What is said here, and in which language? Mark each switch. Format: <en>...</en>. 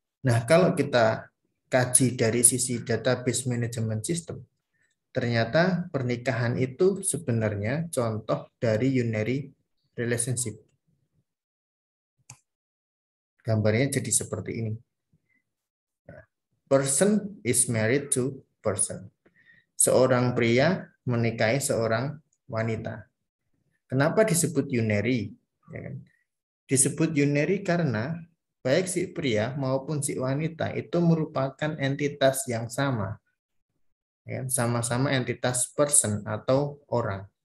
<id>Nah, kalau kita kaji dari sisi database management system, ternyata pernikahan itu sebenarnya contoh dari unary relationship. Gambarnya jadi seperti ini.</id> <en>Person is married to person.</en> <id>Seorang pria menikahi seorang wanita. Kenapa disebut unary? Ya kan? Disebut unary karena baik si pria maupun si wanita itu merupakan entitas yang sama. Ya, sama-sama entitas person atau orang.</id>